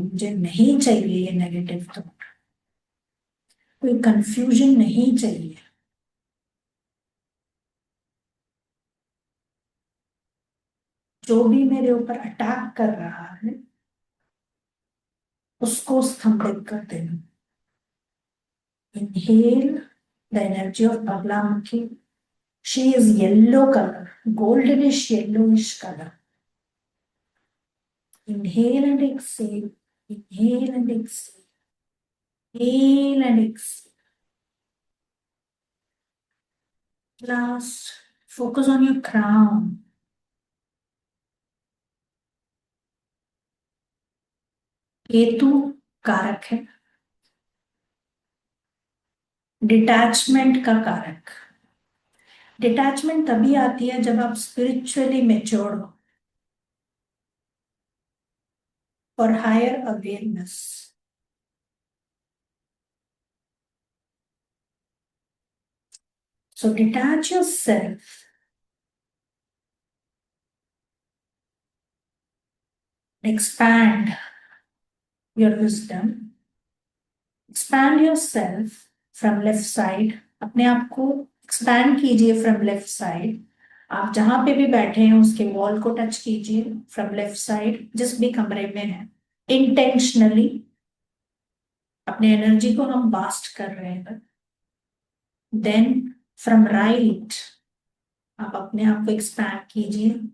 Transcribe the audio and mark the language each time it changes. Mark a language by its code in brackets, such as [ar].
[hi] मुझे नहीं चाहिए ये नेगेटिव थॉट, कोई कंफ्यूजन नहीं चाहिए. जो भी मेरे ऊपर अटैक कर रहा है उसको स्तंभित कर देना. [en] Inhale the energy of Bhaglamukhi. She is yellow color, goldenish yellowish color. Inhale and exhale. Inhale and exhale. Inhale and exhale. Last, focus on your crown. [hi] Ketu कारक है, डिटैचमेंट का कारक. डिटैचमेंट तभी आती है जब आप स्पिरिचुअली मैच्योर हो, [en] For higher awareness. So detach yourself. Expand your wisdom. Expand yourself from left side. [hi] अपने आप को expand कीजिए [en] from left side. [hi] आप जहां पे भी बैठे हैं उसके वॉल को टच कीजिए from left side, जिस भी कमरे में है. [en] Intentionally [hi] अपने एनर्जी को हम बास्ट कर रहे हैं. [en] Then from right [hi] आप अपने आप को एक्सपैंड कीजिए.